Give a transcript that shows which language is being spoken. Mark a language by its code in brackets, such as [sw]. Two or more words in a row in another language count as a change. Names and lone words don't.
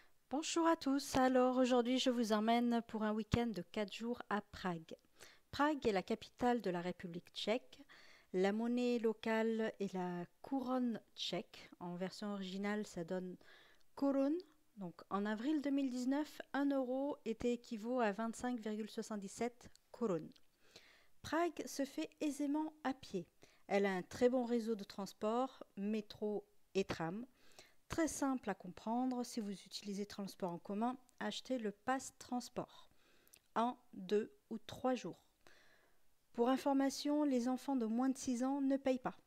[fr] Bonjour à tous, alors aujourd'hui je vous emmène pour un week-end de 4 jours à Prague. Prague est la capitale de la République tchèque. La monnaie locale est la couronne tchèque. En version originale ça donne korun. Donc en avril 2019, 1 euro était équivaut à 25,77 korun. Prague se fait aisément à pied. Elle a un très bon réseau de transport, métro et tram. Très simple à comprendre, si vous utilisez transport en commun, achetez le pass transport. 1, 2 ou 3 jours. Pour information, les enfants de moins de 6 ans ne payent pas.